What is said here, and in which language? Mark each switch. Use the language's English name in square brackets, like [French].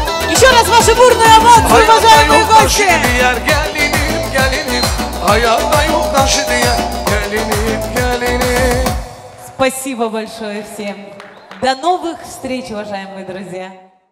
[Russian] Еще раз ваши бурные эмоции, уважаемые гости. [Turkish] Gelinim, gelinim, hayatta yok taşı diye. Gelinim, gelinim. [Russian] Спасибо большое всем. До новых встреч, уважаемые друзья.